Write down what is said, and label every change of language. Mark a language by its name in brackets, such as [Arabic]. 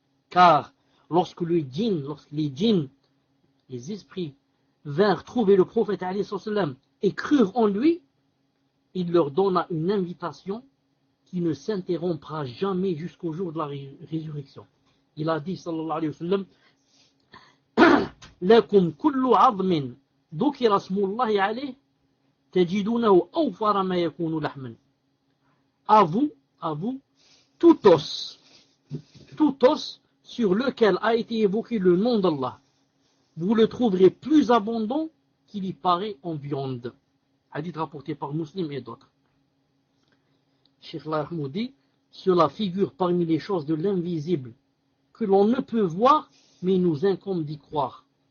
[French] Car lorsque les djinns, les esprits, vinrent trouver le prophète et crurent en lui, il leur donna une invitation qui ne s'interrompra jamais jusqu'au jour de la résurrection. Il a dit, [Arabic] sallallahu alayhi wa sallam, لكم كل عظم ذكر اسم الله عليه تجدونه أوفر ما يكون لحما. [French] À vous, tout os sur lequel a été évoqué le nom d'Allah, vous le trouverez plus abondant qu'il y paraît en viande. Hadith rapporté par Muslim et d'autres. Cheikh Lahmoud dit, cela figure parmi les choses de l'invisible que l'on ne peut voir, mais il nous incombe d'y croire.